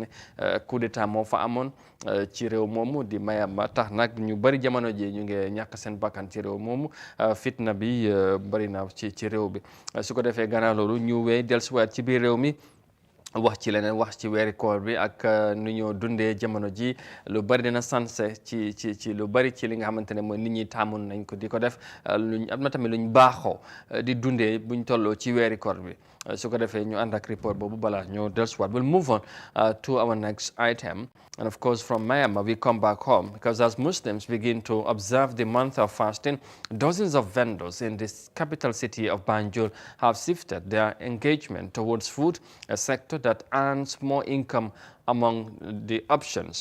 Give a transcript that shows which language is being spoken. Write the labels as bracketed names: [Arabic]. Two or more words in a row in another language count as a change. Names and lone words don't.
[Wolof] ne [French] coup d'état [Wolof] moo fa amoon ci réew moomu di Myanmar tax nag ñu bari jamono ji ñu ngi ñàkk seen bakkan ci réew moomu fitna bi bari na ci réew bi su ko defee gannaaw loolu ñu wéy dellusiwaat ci biir réew mi wax ci leneen wax ci weeri koor bi ak nu ñoo dundee jamono ji lu bari dina sanse ci lu bari ci li nga xamante ne mooy nit ñi taamun nañ ko di ko def luñ am na tamit luñ baaxoo di dundee buñ tolloo ci weeri koor bi su ko defee ñu ànd ak report boobu balaa ñoo dellusiwaat. [English] We'll move on to our next item. And of course, from Myanmar, we come back home because as Muslims begin to observe the month of fasting, dozens of vendors in this capital city of Banjul have shifted their engagement towards food, a sector that earns more income among the options.